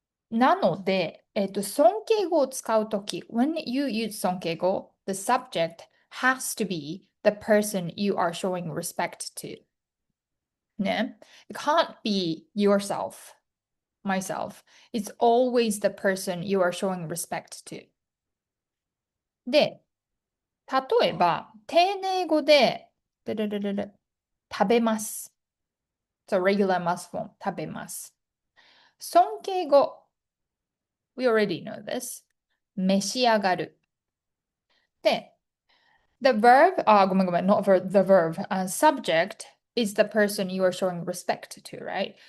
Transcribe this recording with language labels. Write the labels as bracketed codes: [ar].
[ja] なので、尊敬語を使うとき、 [en] when you use 尊敬語 the subject has to be the person you are showing respect to. [ja] ね。 [en] It can't be yourself, myself. It's always the person you are showing respect to. [ja] で、例えば、丁寧語で、食べます。 [en] So regular mass form, 食べます。 尊敬語 we already know this. 召し上がる。で、the verb, [ja] ごめん、 [en] not verb, the verb, subject is the person you are showing respect to, right?